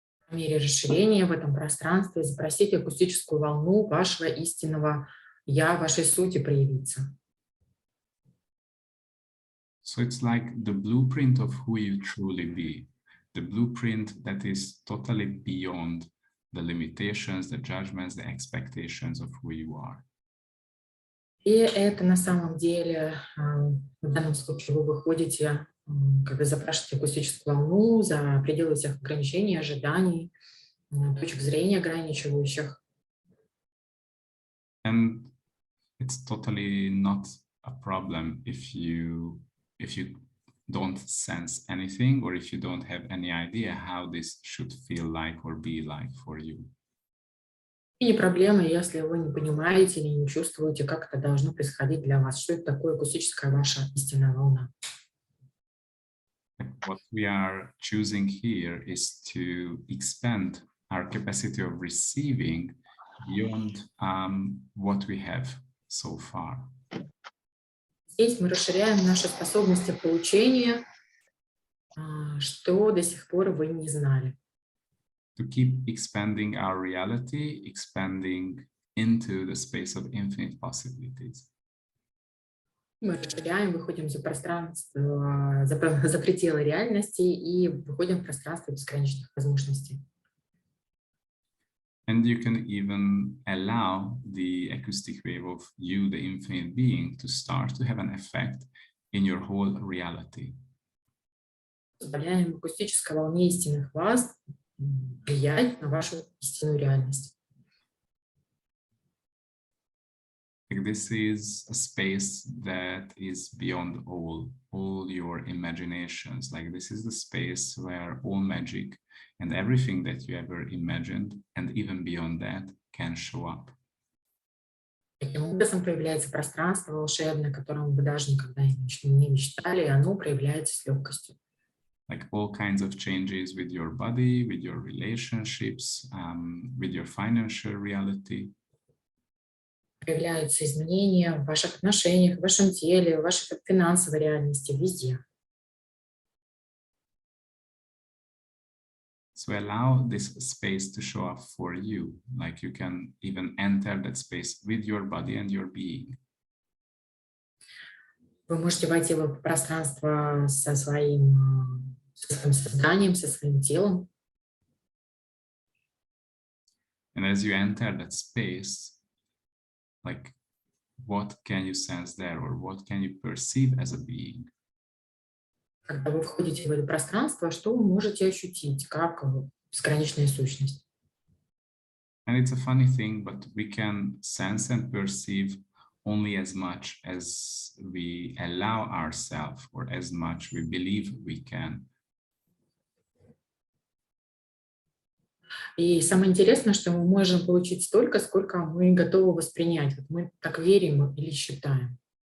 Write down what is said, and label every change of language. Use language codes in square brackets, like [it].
[ru] По мере расширения в этом пространстве запросите акустическую волну вашего истинного «Я», вашей сути проявиться. [en] So it's like the blueprint of who you truly be, the blueprint that is totally beyond the limitations, the judgments, the expectations of who you are. [ru] И это на самом деле, в данном случае вы выходите, когда запрашиваете акустическую волну за пределы всех ограничений, ожиданий, точек зрения ограничивающих. [en] And it's totally not a problem if you don't sense anything or if you don't have any idea how this should feel like or be like for you. [ru] И не проблема, если вы не понимаете или не чувствуете, как это должно происходить для вас. Что это такое акустическая ваша истинная волна? [en] What we are choosing here is to expand our capacity of receiving beyond what we have so far. [ru] Здесь мы расширяем наши способности получения, что до сих пор вы не знали. [en] To keep expanding our reality, expanding into the space of infinite possibilities. [ru] Мы расширяем, выходим за пространство, за пределы реальности и выходим в пространство бесконечных возможностей. [en] And you can even allow the acoustic wave of you, the infinite being, to start to have an effect in your whole reality. [ru] Позволяем акустической волне истинных вас влиять на вашу истинную реальность. [en] Like this is a space that is beyond all your imaginations. Like this is the space where all magic and everything that you ever imagined and even beyond that can show up. [ru] Таким образом проявляется пространство волшебное, о котором вы даже никогда не мечтали, и оно проявляется с легкостью. [en] Like all kinds of changes with your body, with your relationships, with your financial reality. [ru] Проявляются изменения в ваших отношениях, в вашем теле, в вашей финансовой реальности, везде. [en] So allow this space to show up for you. Like you can even enter that space with your body and your being. [ru] Вы можете войти в пространство со своим созданием, со своим телом. [en] And as you enter that space, like what can you sense there or what can you perceive as a being? [ru] Когда вы входите в это пространство, что вы можете ощутить как бесконечная сущность? [en] And it's a funny thing, but we can sense and perceive only as much as we allow ourselves or as much we believe we can. [ru] И самое интересное, что мы можем получить столько, сколько мы готовы воспринять. Вот мы так верим или считаем.